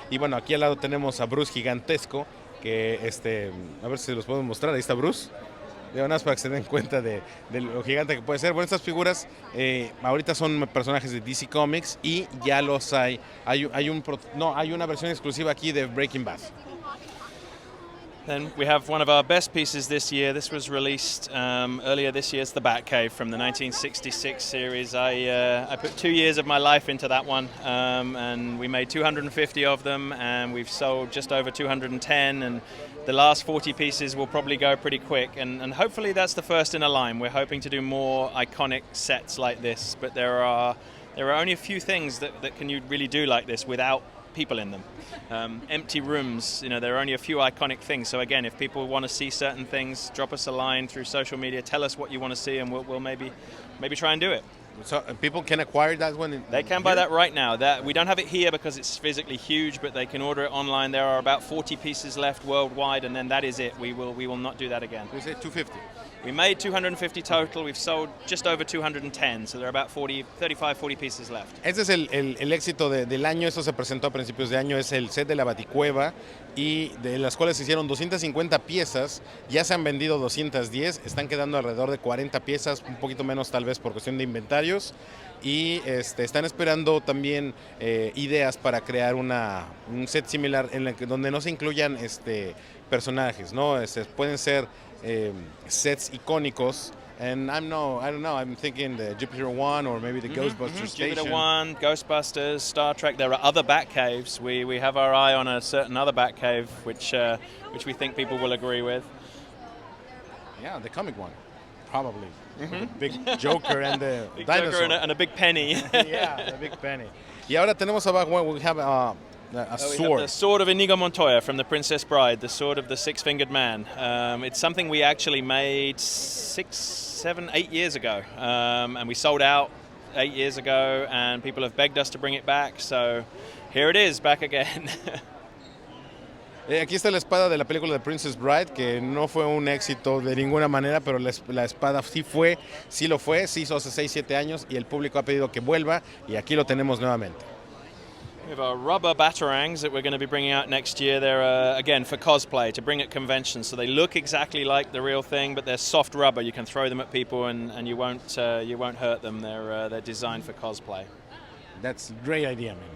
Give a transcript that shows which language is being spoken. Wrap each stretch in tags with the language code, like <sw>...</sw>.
<es>Y bueno, aquí al lado tenemos a Bruce gigantesco, que a ver si los podemos mostrar. Ahí está Bruce. Nada más para que se den cuenta de lo gigante que puede ser. Bueno, estas figuras ahorita son personajes de DC Comics y ya los hay. Hay una versión exclusiva aquí de Breaking Bad.</es> <en>Then we have one of our best pieces this year. This was released earlier this year. It's the Batcave from the 1966 series. I put 2 years of my life into that one, and we made 250 of them, and we've sold just over 210, and the last 40 pieces will probably go pretty quick, and hopefully that's the first in a line. We're hoping to do more iconic sets like this, but there are only a few things that can you really do like this without people in them. Empty rooms, there are only a few iconic things. So again, if people want to see certain things, drop us a line through social media, tell us what you want to see, and we'll maybe try and do it. So people can acquire that one? They can buy that right now. We don't have it here because it's physically huge, but they can order it online. There are about 40 pieces left worldwide, and then that is it. We will not do that again. You said 250? We made 250 total. We've sold just over 210, so there are about 40 pieces left.</en> <es>Este es el éxito del año. Esto se presentó a principios de año. Es el set de la Baticueva, y de las cuales se hicieron 250 piezas. Ya se han vendido 210. Están quedando alrededor de 40 piezas, un poquito menos tal vez por cuestión de inventarios. Y están esperando también ideas para crear un set similar donde no se incluyan personajes, ¿no? Pueden ser sets icónicos.</es> <en>And I don't know, I'm thinking the Jupiter 1 or maybe the Ghostbusters station. Jupiter 1, Ghostbusters, Star Trek. There are other Batcaves. We have our eye on a certain other Batcave, which we think people will agree with. Yeah, the comic one, probably. The big Joker and the big dinosaur. Joker and a big penny. Yeah, the big penny. Y ahora tenemos abajo, we have a We have sword. the sword of Inigo Montoya from The Princess Bride, the sword of the six-fingered man. It's something we actually made 6, 7, 8 years ago, and we sold out 8 years ago, and people have begged us to bring it back, so here it is, back again.</en> <es>Aquí está la espada de la película de Princess Bride, que no fue un éxito de ninguna manera, pero la espada sí lo fue, se hizo hace 6, 7 años y el público ha pedido que vuelva y aquí lo tenemos nuevamente.</es> <en>We have our rubber batarangs that we're going to be bringing out next year. They're, again, for cosplay, to bring at conventions. So they look exactly like the real thing, but they're soft rubber. You can throw them at people and you won't hurt them. They're designed for cosplay. That's a great idea, man.</en>